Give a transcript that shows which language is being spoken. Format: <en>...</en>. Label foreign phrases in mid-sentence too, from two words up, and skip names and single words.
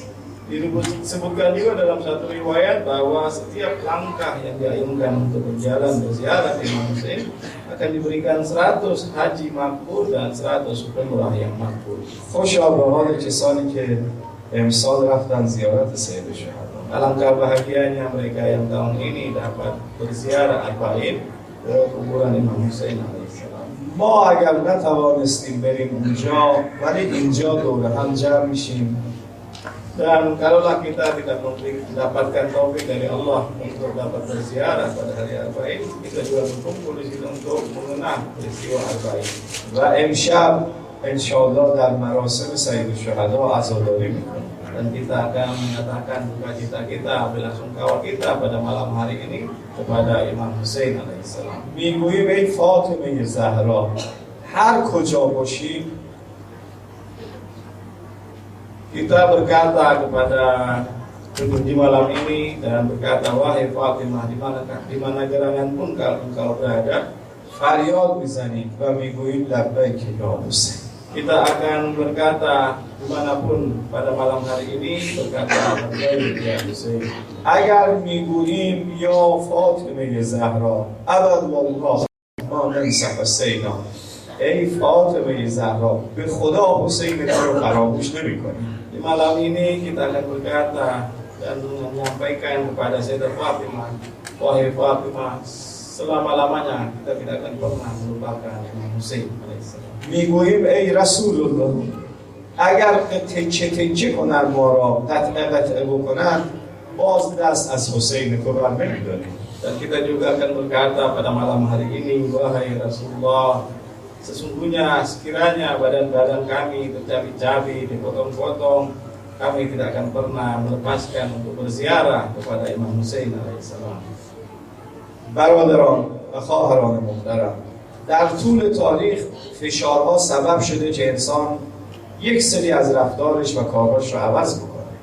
<id>Disebutkan juga dalam satu riwayat bahwa setiap langkah yang diayunkan untuk berjalan berziarah ke Imam Husain akan diberikan 100 haji makbul dan 100 umrah yang makbul.</id> <fa>خوشا به حال کسانی که امسال رفتن زیارت سید الشهدا.</fa> <id>Alangkah bahagianya mereka yang tahun ini dapat berziarah arba'in ke kuburan Imam Husain alaihissalam.</id> <fa>ما اگر نتوانستیم بریم اونجا ولی اینجا دور هم جمع میشیم.</fa> <id>Dan kalaulah kita tidak mendapatkan taufik dari Allah untuk dapat berziarah pada hari arba'in, kita juga berkumpul di sini untuk mengenang peristiwa arba'in.</id> <fa>و امشب انشاءالله در مراسم سید الشهدا عزاداری میکنیم.</fa> <id>Dan kita akan menyatakan duka cita kita, belasungkawa kita pada malam hari ini kepada Imam Husain alaihissalam.</id> <fa>میگوییم ای فاطمه زهرا هر کجا باشی.</fa> <id>Kita berkata kepada di malam ini dan berkata, wahai Fatimah, di mana gerangan pun kalau engkau berada,</id> <fa>فریاد میزنیم و میگوییم</fa> <ar>لبیک یا حسین.</ar> <id>kita akan berkata dimanapun pada malam hari ini berkata</id> <ar>لبيك يا حسين.</ar> <fa>اگر میگوییم یا فاطمه زهرا</fa> <ar>ابد والله ما ننسى حسینا</ar> <fa>ای فاطمه زهرا به خدا حسین تو رو فراموش نمی‌کنیم.</fa> <id>Di malam ini kita akan berkata dan menyampaikan kepada Sayyidah Fatimah, wahai Fatimah, selama-lamanya kita tidak akan pernah melupakan Imam Husain alaihissalam.</id> <fa>میگوییم ای رسول الله اگر تکه تکه کنن ما را قطعه بکنن باز دست از حسین تو بر نمی‌داریم.</fa> <id>Dan kita juga akan berkata pada malam hari ini, wahai Rasulullah, sesungguhnya sekiranya badan-badan kami tercabik-cabik, dipotong-potong, kami tidak akan pernah melepaskan untuk berziarah kepada Imam Husain alaihissalam.</id> <fa>برادران و خواهران محترم، در طول تاریخ فشارها سبب شده که انسان یک سری از رفتارش و کاراش رو عوض بکنه.</fa>